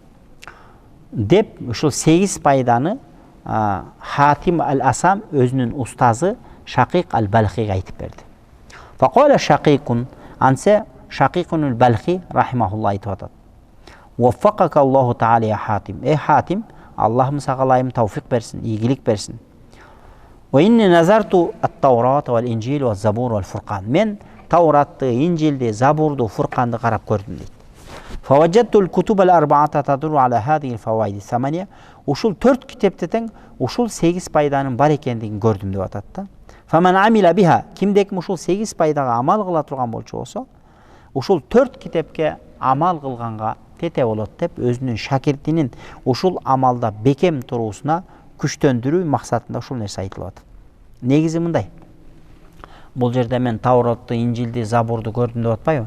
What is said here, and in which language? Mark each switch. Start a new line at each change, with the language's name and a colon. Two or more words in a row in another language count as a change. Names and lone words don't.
Kyrgyz: Деп ушул 8 пайданы Хатим ал-Асам өзүнүн устазы Шакик ал-Балхиге айтып берди.
Arabic: فقال شقيق,
Kyrgyz: ансе Шакикун ал-Балхи рахимахулла айтып атат.
Arabic: وفقك الله تعالى يا حاتم.
Kyrgyz: Хатим, Аллахым сага ылайым тауфик берсин, ийгилик берсин.
Arabic: وإني نظرت التوراة والإنجيل وزبور والفرقان.
Kyrgyz: Мен Тауратты, Инжилди, Забурду, Фурканды карап көрдүм дейт.
Arabic: فوجدت الكتب الأربعة تدور على هذه الفوائد الثمانية.
Kyrgyz: Ушул 4 китепте тең ушул 8 пайданын бар экендигин көрдүм деп атат да.
Arabic: فمن عمل بها,
Kyrgyz: кимдеки ушул 8 пайдага амал кыла турган болчу болсо, ушул 4 китепке амал кылганга тете болот деп өзүнүн шакиртинин ушул амалда бекем туруусуна күчтөндүрүү максатында ушул нерсе айтылып атат. Негизи мындай. Бул жерде мен Тауратты, Инжилди, Забурду көрдүм деп атпайбы?